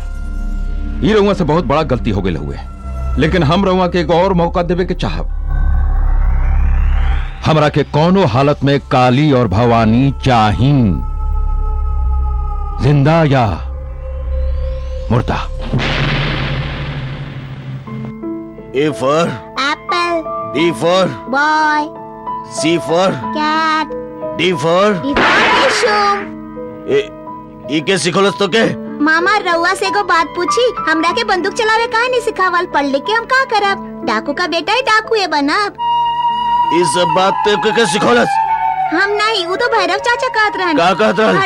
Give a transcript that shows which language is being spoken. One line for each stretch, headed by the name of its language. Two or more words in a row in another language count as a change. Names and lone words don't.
Bhojpuri: ये रउआ से बहुत बड़ा गलती हो गई हुए, लेकिन हम रउआ के एक और मौका देवे के चाहब। हमरा के कोनो हालत में काली और भवानी चाही, जिंदा या मुर्दा।
English: A for apple, B for boy, C for cat, D for D for tissue.
Bhojpuri: ई के सिखोलस तो के? मामा रउआ से को बात पूछी, हमरा के बंदूक चलावे काहे नहीं सिखावल? पढ़ लिख के हम का करब? डाकू का बेटा ही डाकू है बनब। ई सब बात ते के सिखोलस? हम नहीं, वो तो भैरव चाचा कहत रहन। का कहत रहन?